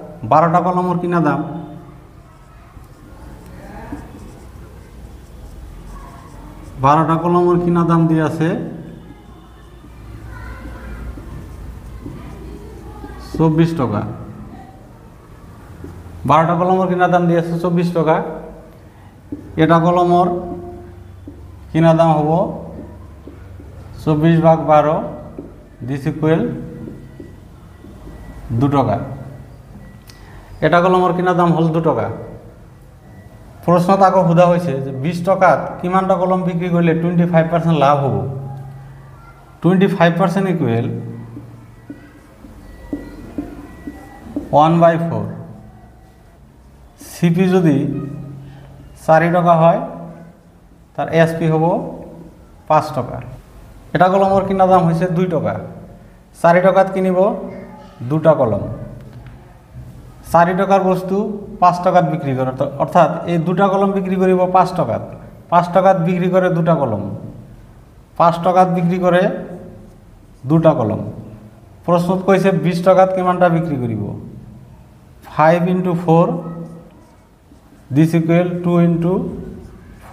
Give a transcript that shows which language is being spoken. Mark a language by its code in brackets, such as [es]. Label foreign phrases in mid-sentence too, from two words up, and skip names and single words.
[as] 12টা কলমৰ কিনা দাম 12টা কলমৰ কিনা দাম দিয়ে আছে 24 টাকা। 12টা কলমৰ কিনা দাম দিয়ে আছে 24 টাকা। এটা কলমৰ কিনা দাম হ'ব 24/12 [en] this equal [as] 2 টাকা। এটা কলমৰ কিনা দাম হল 2 টাকা। প্রশ্নত আকৌ সোধা হৈছে যে 20 টাকাত কিমানটা কলম বিক্রি করলে 25% লাভ হ'ব। 25% ইকুয়াল 1/4। সিপি যদি 4 টাকা হয় তার এসপি হব 5 টাকা। এটা কলমৰ কিনা দাম হৈছে 2 টাকা। 4 টাকাত কিনিব 2টা কলম। 4 টাকার বস্তু 5 টাকাত বিক্রি করে, অর্থাৎ এই 2টা কলম বিক্রি করিব 5 টাকাত। 5 টাকাত বিক্রি করে 2টা কলম। 5 টাকাত বিক্রি করে 2টা কলম। প্রশ্নত কইছে 20 টাকাত কিমানটা বিক্রি করিব। [en] 5 × 4 this equal 2 × 4।